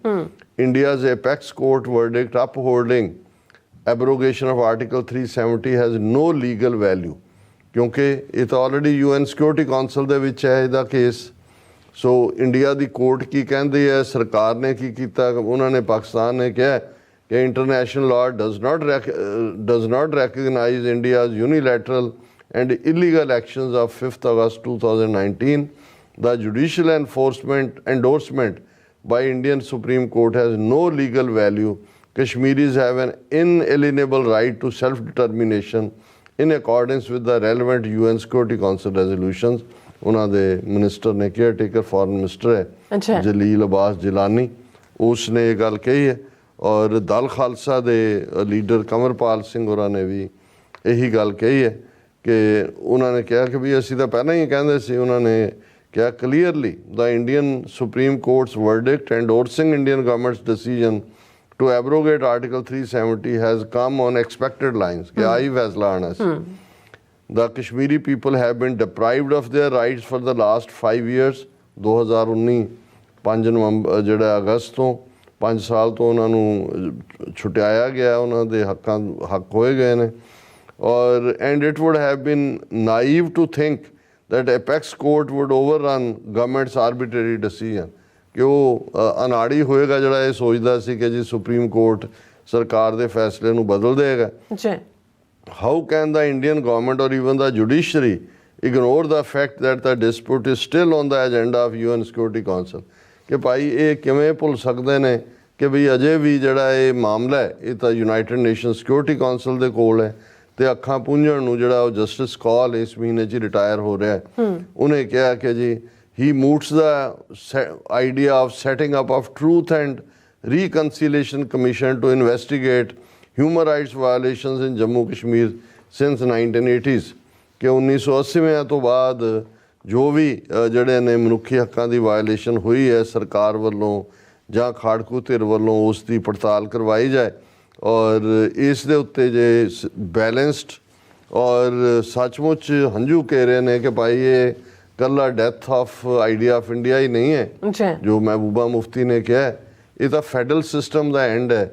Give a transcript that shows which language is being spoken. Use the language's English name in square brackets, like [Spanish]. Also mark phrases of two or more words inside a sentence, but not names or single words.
[English] India's apex court verdict upholding abrogation of Article 370 has no legal value, [Punjabi] ਕਿਉਂਕਿ ਇਹ ਤਾਂ ਆਲਰੇਡੀ UN ਸਿਕਿਉਰਿਟੀ ਕਾਉਂਸਲ ਦੇ ਵਿੱਚ ਹੈ ਇਹਦਾ ਕੇਸ। ਸੋ ਇੰਡੀਆ ਦੀ ਕੋਰਟ ਕੀ ਕਹਿੰਦੀ ਹੈ, ਸਰਕਾਰ ਨੇ ਕੀ ਕੀਤਾ, ਉਹਨਾਂ ਨੇ ਪਾਕਿਸਤਾਨ ਨੇ ਕਿਹਾ ਕਿ [English] international law does not recognize India's unilateral and illegal actions of 5th August 2019. The judicial endorsement by Indian Supreme Court has no legal value. Kashmiris have an inalienable right to self-determination in accordance with the relevant UN Security Council resolutions. [Punjabi] ਉਹਨਾਂ ਦੇ ਮਿਨਿਸਟਰ ਨੇ [English] caretaker foreign minister [Punjabi] ਹੈ ਜਲੀਲ ਅਬਾਸ ਜਿਲਾਨੀ, ਉਸ ਨੇ ਇਹ ਗੱਲ ਕਹੀ ਹੈ। ਔਰ ਦਲ ਖਾਲਸਾ ਦੇ ਲੀਡਰ ਕੰਵਰਪਾਲ ਸਿੰਘ ਹੋਰਾਂ ਨੇ ਵੀ ਇਹੀ ਗੱਲ ਕਹੀ ਹੈ ਕਿ ਉਹਨਾਂ ਨੇ ਕਿਹਾ ਕਿ ਵੀ ਅਸੀਂ ਤਾਂ ਪਹਿਲਾਂ ਹੀ ਕਹਿੰਦੇ ਸੀ। ਉਹਨਾਂ ਨੇ ਕਿਹਾ [English] clearly the Indian Supreme Court's verdict endorsing Indian government's decision to abrogate Article 370 has come on expected lines [Punjabi] ਕਿ ਆਹੀ ਫੈਸਲਾ ਆਉਣਾ ਸੀ। [English] The Kashmiri people have been deprived of their rights for the last 5 years. [Punjabi] 2019 5 ਨਵੰਬਰ ਜਿਹੜਾ ਅਗਸਤ ਤੋਂ 5 ਸਾਲ ਤੋਂ ਉਹਨਾਂ ਨੂੰ ਛੁਟਾਇਆ ਗਿਆ, ਉਹਨਾਂ ਦੇ ਹੱਕ ਹੋਏ ਗਏ ਨੇ। [English] ਔਰ and it would have been naive to think that apex court would overrun government's arbitrary decision, [Punjabi] ਕਿ ਉਹ ਅਨਾੜੀ ਹੋਏਗਾ ਜਿਹੜਾ ਇਹ ਸੋਚਦਾ ਸੀ ਕਿ ਜੀ ਸੁਪਰੀਮ ਕੋਰਟ ਸਰਕਾਰ ਦੇ ਫੈਸਲੇ ਨੂੰ ਬਦਲ ਦੇਗਾ। [English] How can the Indian government or even the judiciary ignore the fact that the dispute is still on the agenda of UN Security Council? [Punjabi] ਕਿ ਭਾਈ ਇਹ ਕਿਵੇਂ ਭੁੱਲ ਸਕਦੇ ਨੇ ਕਿ ਵੀ ਅਜੇ ਵੀ ਜਿਹੜਾ ਇਹ ਮਾਮਲਾ ਹੈ ਇਹ ਤਾਂ ਯੂਨਾਈਟਿਡ ਨੇਸ਼ਨ ਸਿਕਿਉਰਿਟੀ ਕਾਉਂਸਲ ਦੇ ਕੋਲ ਹੈ। ਤੇ ਅੱਖਾਂ ਪੂੰਝਣ ਨੂੰ ਜਿਹੜਾ ਉਹ ਜਸਟਿਸ ਕੌਲ ਇਸ ਮਹੀਨੇ 'ਚ ਰਿਟਾਇਰ ਹੋ ਰਿਹਾ, ਉਹਨੇ ਕਿਹਾ ਕਿ ਜੀ [English] he moots the idea of setting up of Truth and Reconciliation Commission to investigate human rights violations in Jammu Kashmir since 1980s, [Punjabi] ਕਿ 1980 ਤੋਂ ਬਾਅਦ ਜੋ ਵੀ ਜਿਹੜੇ ਨੇ ਮਨੁੱਖੀ ਹੱਕਾਂ ਦੀ ਵਾਇਲੇਸ਼ਨ ਹੋਈ ਹੈ ਸਰਕਾਰ ਵੱਲੋਂ ਜਾਂ ਖਾੜਕੂ ਧਿਰ ਵੱਲੋਂ ਉਸ ਦੀ ਪੜਤਾਲ ਕਰਵਾਈ ਜਾਏ। ਔਰ ਇਸ ਦੇ ਉੱਤੇ ਜੇ ਬੈਲੈਂਸਡ ਔਰ ਸੱਚਮੁੱਚ ਹੰਝੂ ਕਹਿ ਰਹੇ ਨੇ ਕਿ ਭਾਈ ਇਹ ਕੱਲਾ [English] death of idea of India [Punjabi] ਹੀ ਨਹੀਂ ਹੈ ਜੋ ਮਹਿਬੂਬਾ ਮੁਫਤੀ ਨੇ ਕਿਹਾ, ਇਹ ਤਾਂ [English] federal system [Punjabi] ਦਾ ਐਂਡ ਹੈ।